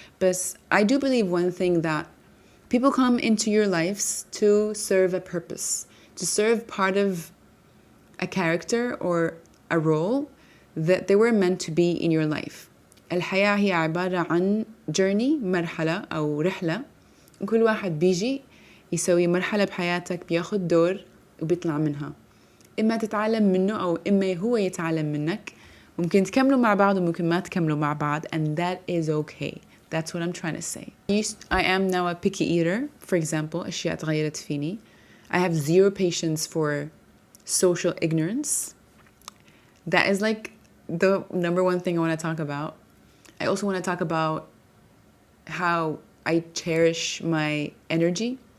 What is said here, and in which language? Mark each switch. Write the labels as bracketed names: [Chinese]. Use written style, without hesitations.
[English] But I do believe one thing, that people come into your lives to serve a purpose, to serve part of a character or a role that they were meant to be in your life. [Arabic] الحياة هي عبارة عن journey، مرحلة أو رحلة، وكل واحد بيجي يسوي مرحلة بحياتك، بياخد دور وبيطلع منها. إما تتعلم منه أو إما هو يتعلم منك. ممكن تكملوا مع بعض وممكن ما تكملوا مع بعض, [English] and that is okay. That's what I'm trying to say. I am now a picky eater, for example. [Arabic] أشياء تغيرت فيني. [English] I have zero patience for social ignorance. That is like the number one thing I want to talk about. I also want to talk about how I cherish my energy.